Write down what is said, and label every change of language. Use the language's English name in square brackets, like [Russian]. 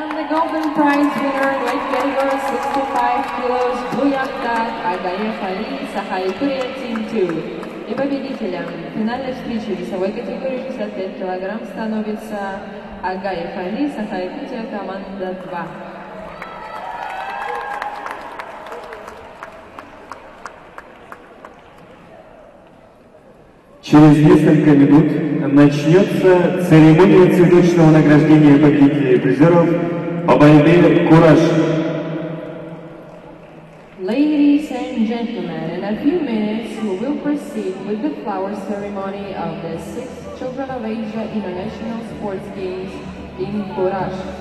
[English] Golden prize winner in weight category 65 kilos Буякта Агаефали Сахай Курия Team 2. [Russian] И победителем финальной встречи весовой категории 65 килограмм становится Агаефали Сахай Курия команда 2. Через несколько минут начнется церемония цветочного награждения победителей и призеров по борьбе «Кураш». [English] Ladies and gentlemen, in a few minutes we will proceed with the flower ceremony of the 6th Children of Asia International Sports Games in Kurash.